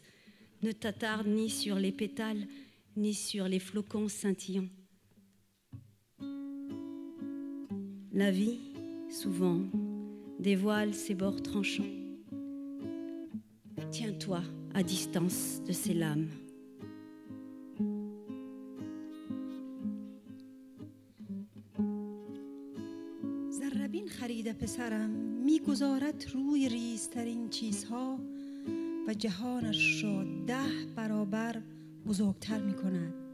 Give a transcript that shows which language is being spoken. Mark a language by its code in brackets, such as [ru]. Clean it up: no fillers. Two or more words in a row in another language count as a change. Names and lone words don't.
[fr] Ne t'attarde ni sur les pétales, ni sur les flocons scintillants. La vie, souvent, dévoile ses bords tranchants. Tiens-toi à distance de ces lames. [fa] زربین خریده پسرم، میگذارد روی ریزترین چیزها و جهانش را 10 برابر بزرگتر می کند.